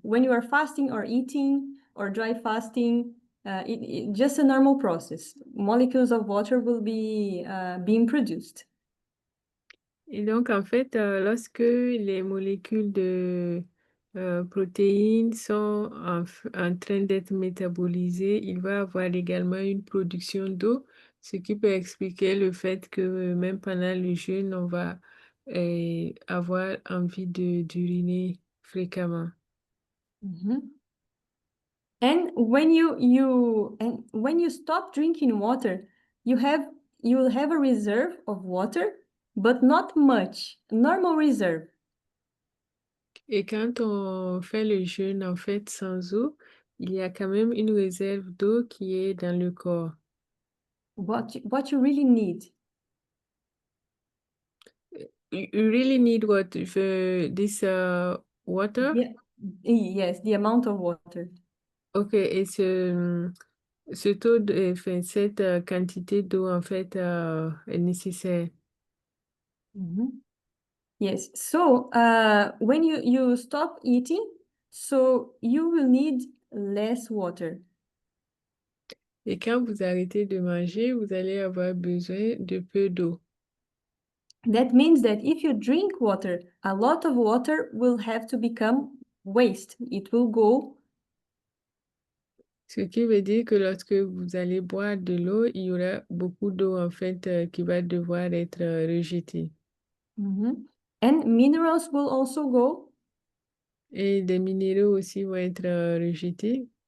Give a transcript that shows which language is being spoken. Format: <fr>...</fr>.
<en>When you are fasting or eating or dry fasting, just a normal process. Molecules of water will be being produced.</en> <fr>Et donc, en fait, lorsque les molécules de protéines sont en train d'être métabolisées, il va y avoir également une production d'eau, ce qui peut expliquer le fait que même pendant le jeûne, on va avoir envie d'uriner fréquemment. Mhm.</fr> <en>And when you stop drinking water, you will have a reserve of water, but not much, normal reserve.</en> <fr>Et quand on fait le jeûne, en fait, sans eau, il y a quand même une réserve d'eau qui est dans le corps.</fr> <en>What you really need. You really need what? This water? Yes, the amount of water.</en> <fr>Ok, et ce taux enfin, cette quantité d'eau, en fait, est nécessaire.</fr> <en>Mhm. Yes. So when you stop eating, so you will need less water.</en> <fr>Et quand vous arrêtez de manger, vous allez avoir besoin de peu d'eau.</fr> <en>That means that if you drink water, a lot of water will have to become waste. It will go.</en> <fr>Ce qui veut dire que lorsque vous allez boire de l'eau, il y aura beaucoup d'eau, en fait, qui va devoir être rejetée. Mhm.</fr> <en>And minerals will also go.</en> <fr>Et des minéraux aussi vont être rejetés.</fr>